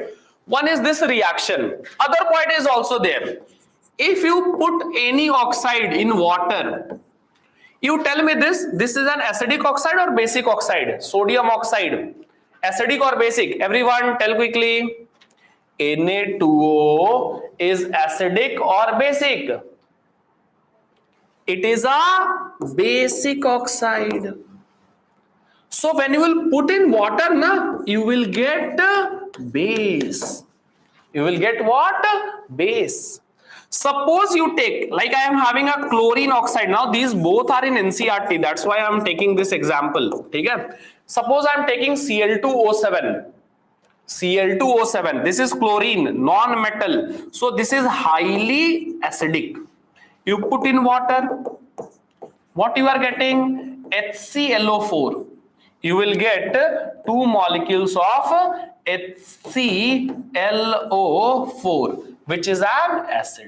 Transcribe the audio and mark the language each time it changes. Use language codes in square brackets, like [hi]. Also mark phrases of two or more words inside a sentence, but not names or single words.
[en] One is this reaction. Other point is also there. If you put any oxide in water, you tell me this is an acidic oxide or basic oxide? Sodium oxide, acidic or basic? Everyone tell quickly. Na2O is acidic or basic? It is a basic oxide. So when you will put in water, you will get base. You will get what? Base. Suppose you take, like I am having a chlorine oxide. Now these both are in NCERT. That's why I am taking this example. Okay? Suppose I am taking Cl2O7. Cl2O7. This is chlorine, non-metal. So this is highly acidic. You put in water. What you are getting? HClO4. You will get 2 molecules of HClO4, which is an acid.